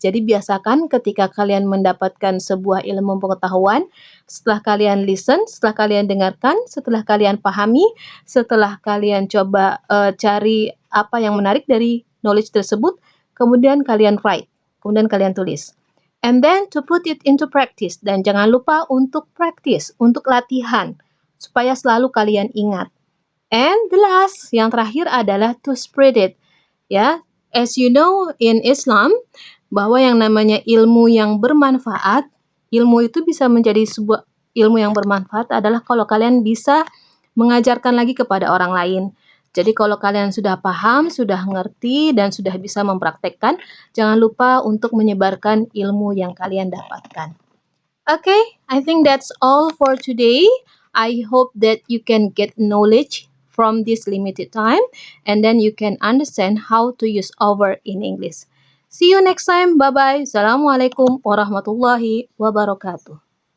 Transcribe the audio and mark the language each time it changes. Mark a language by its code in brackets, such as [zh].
[id] Jadi biasakan ketika kalian mendapatkan sebuah ilmu pengetahuan, setelah kalian [en] listen, [id] setelah kalian dengarkan, setelah kalian pahami, setelah kalian coba cari apa yang menarik dari [en] knowledge [id] tersebut, kemudian kalian [en] write, [id] kemudian kalian tulis. [en] And then to put it into practice. [id] Dan jangan lupa untuk [en] practice, [id] untuk latihan, supaya selalu kalian ingat. [en] And the last, [id] yang terakhir adalah [en] to spread it. [id] Ya, [en] as you know in Islam, [id] bahwa yang namanya ilmu yang bermanfaat, ilmu itu bisa menjadi sebuah ilmu yang bermanfaat adalah kalau kalian bisa mengajarkan lagi kepada orang lain. Jadi kalau kalian sudah paham, sudah ngerti, dan sudah bisa mempraktekkan, jangan lupa untuk menyebarkan ilmu yang kalian dapatkan. [en] Okay, I think that's all for today. I hope that you can get knowledge from this limited time, and then you can understand how to use over in English. See you next time. Bye-bye. [ar] Assalamualaikum warahmatullahi wabarakatuh.